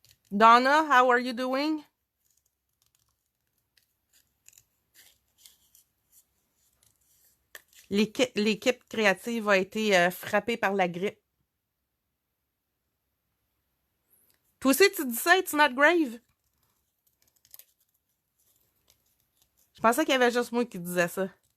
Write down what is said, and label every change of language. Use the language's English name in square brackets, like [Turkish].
[English] Donna, how are you doing? [French] L'équipe créative a été frappée par la grippe. Toi aussi, tu dis ça, [English] it's not grave? [French] Je pensais qu'il y avait juste moi qui disais ça.